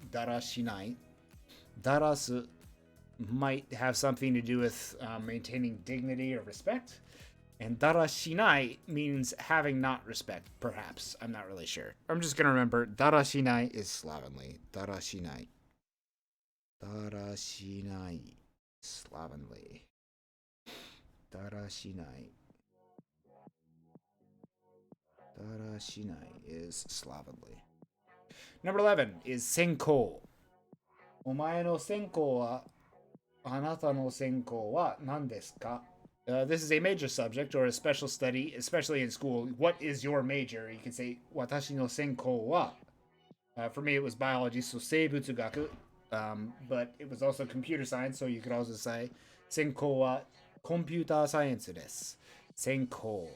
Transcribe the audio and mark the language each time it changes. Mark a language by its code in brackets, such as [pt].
[ja] だらしない. [en] だらす might have something to do with maintaining dignity or respect. And だらしない means having not respect, perhaps. I'm not really sure. I'm just going to remember だらしない is slovenly. [ja] だらしない. [en] だらしない slovenly. [ja] だらしない. [en] だらしない is slovenly. Number 11 is 専攻。 [ja] お前の専攻はあなたの専攻は何ですか? [en] This is a major subject or a special study, especially in school. What is your major? You can say [ja] 私の専攻は. [en] For me, it was biology, so 生物学. But it was also computer science, so you could also say [ja] 専攻はコンピューターサイエンスです. [en] Senko.